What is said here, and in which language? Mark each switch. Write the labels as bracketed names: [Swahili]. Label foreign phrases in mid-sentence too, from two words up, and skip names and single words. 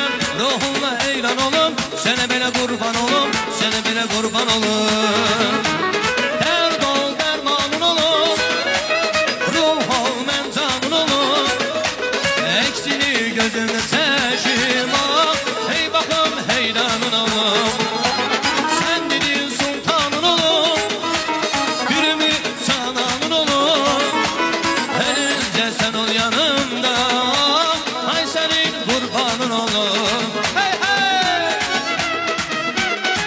[Azerbaijani] Ruhunla heyran olum, sənə belə qurban olum, sənə belə qurban olum. Dərd ol dərmanın olum, ruh ol mən canın olum. Eksini gözümdə seçim ol, [Turkish] hey bakan heyranın olum. Sen dediğin sultanın olum, gülümü cananın olum. Ölünce sen ol yanımda, ay senin kurbanın olum. Hey hey!